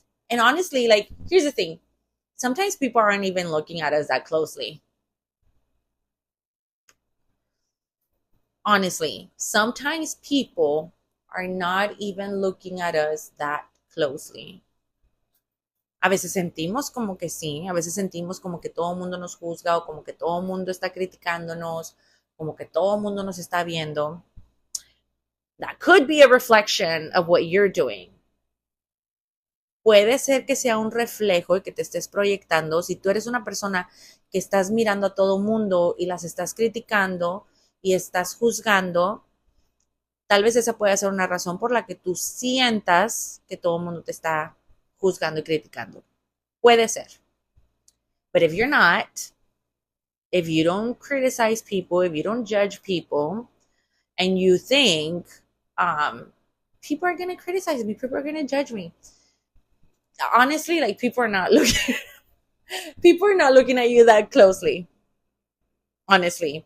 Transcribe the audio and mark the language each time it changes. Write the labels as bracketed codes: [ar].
[en] And honestly, like, here's the thing. Sometimes people aren't even looking at us that closely. Honestly, sometimes people are not even looking at us that closely. [es] A veces sentimos como que sí, a veces sentimos como que todo el mundo nos juzga, o como que todo el mundo está criticándonos, como que todo el mundo nos está viendo. [en] That could be a reflection of what you're doing. [es] Puede ser que sea un reflejo y que te estés proyectando. Si tú eres una persona que estás mirando a todo el mundo y las estás criticando y estás juzgando, tal vez esa puede ser una razón por la que tú sientas que todo el mundo te está juzgando y criticando. Puede ser. [en] But if you're not, if you don't criticize people, if you don't judge people, and you think people are gonna criticize me, people are gonna judge me. Honestly, like people are not looking people are not looking at you that closely. Honestly.